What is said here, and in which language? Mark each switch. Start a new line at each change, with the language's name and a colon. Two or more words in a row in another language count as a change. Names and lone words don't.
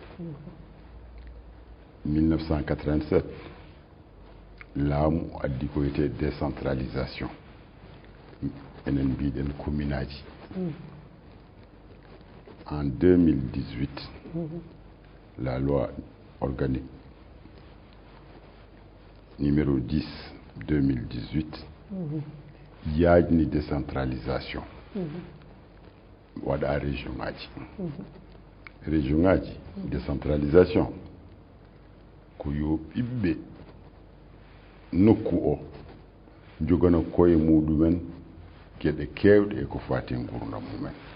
Fula: 1987 laamu addi ko wiyete décentralisation enen mbiɗen commune aji.
French: En 2018 la loi organique numéro 10 2018
Fula: yaajni décentralisation waɗa région ngaji. Région ngaji décentralisation ko yo ɓiɓɓe nokku o jogana koye muɗumen geɗe kewɗe e ko fati gurdam mumen.